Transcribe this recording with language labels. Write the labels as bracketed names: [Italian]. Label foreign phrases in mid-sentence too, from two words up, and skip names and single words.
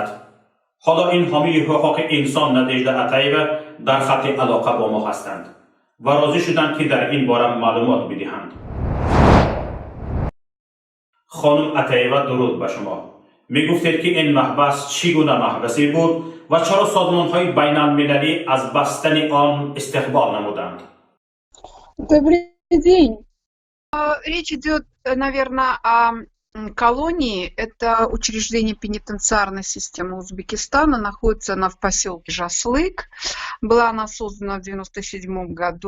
[Tajik] ҳоло ин ҳомии ҳуқуқи инсон Надежда Атаева дар хатти алоқа бо мо ҳастанд ва розӣ шуданд, ки дар ин бора маълумот бидиҳанд. хонум Атаева, дуруд ба шумо. мегуфтед, ки ин маҳбас чӣ гуна маҳбасе буд ва чаро созмонҳои байналмилалӣ аз бастани он истиқбол намуданд? [Russian] Добрый день. Речь идет, наверное, о колонии. Это учреждение пенитенциарной системы Узбекистана, находится она в поселке Жаслык. Была она создана в 1997 году.